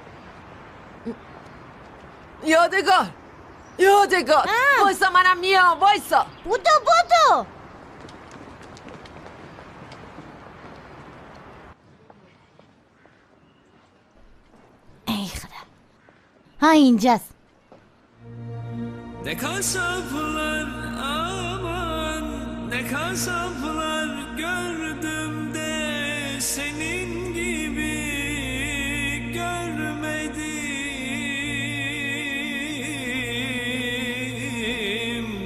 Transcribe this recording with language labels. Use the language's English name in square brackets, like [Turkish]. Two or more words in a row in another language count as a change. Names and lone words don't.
[Persian] یادگار وایسا، منم میام. وایسا. بودو ای خدا. ها اینجاست. [Turkish] Ne kasaplar aman, ne kasaplar gördüm de senin gibi görmedim.